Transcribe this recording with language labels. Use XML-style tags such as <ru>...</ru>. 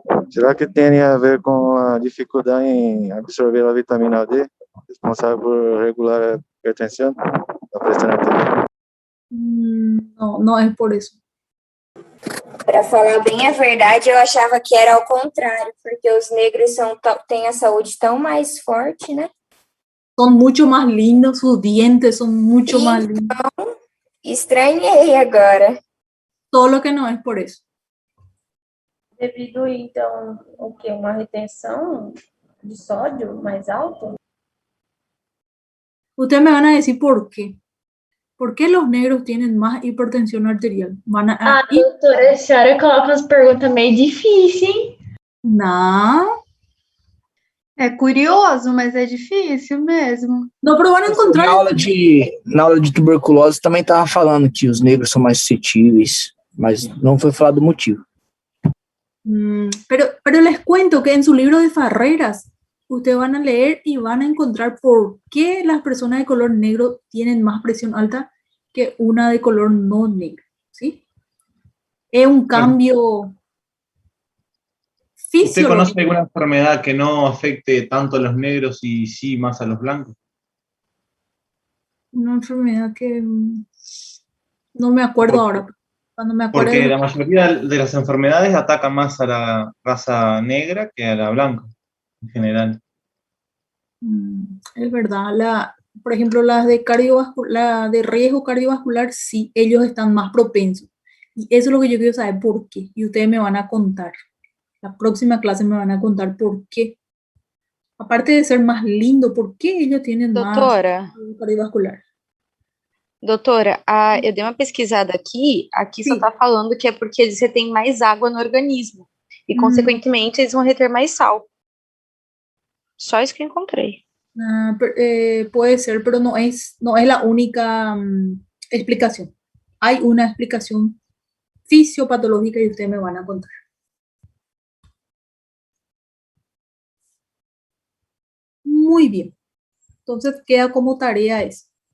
<pt>será que tem a ver com a dificuldade em absorver a vitamina D, responsável por regular a hipertensão, a pressão arterial?</pt> <es>No, no es por eso.</es> <pt>Para falar bem a verdade, eu achava que era ao contrário, porque os negros têm a saúde tão mais forte, né?</pt> <es>Son mucho más lindos, sus dientes son mucho más lindos.</es> <pt>Estranhei agora.</pt> <es>Solo que no es por eso.</es> <pt>Devido, então, o quê? Uma retenção de sódio mais alta?</pt> <es>Ustedes me van a decir por qué. ¿Por qué los negros tienen más hipertensión arterial?</es> <pt>Doutora, a senhora coloca umas perguntas meio difíceis, hein? Não. É curioso, mas é difícil mesmo.</pt> <es>Não, pero van a encontrar...</es> <pt>Na aula de tuberculose também estava falando que os negros são mais suscetíveis, mas não foi falado o motivo.</pt> <es>Pero les cuento que en su libro de Farreras ustedes van a leer y van a encontrar por qué las personas de color negro tienen más presión alta que una de color no negro, ¿sí? Es un cambio fisiológico. ¿Usted conoce alguna enfermedad que no afecte tanto a los negros y sí más a los blancos? Una enfermedad que no me acuerdo ahora. Cuando me acuerdo Porque la mayoría de las enfermedades atacan más a la raza negra que a la blanca, en general. Es verdad. Por ejemplo, las de riesgo cardiovascular, sí, ellos están más propensos. Y eso es lo que yo quiero saber por qué. Y ustedes me van a contar. La próxima clase me van a contar por qué. Aparte de ser más lindo, ¿por qué ellos tienen más riesgo cardiovascular?</es> <pt>Doutora, eu dei uma pesquisada aqui só está falando que é porque você tem mais água no organismo e, consequentemente, eles vão reter mais sal. Só isso que eu encontrei.</pt> <es>Puede ser, pero no es la única explicación. Hay una explicación fisiopatológica y ustedes me van a contar. Muy bien. Entonces queda como tarea eso.</es>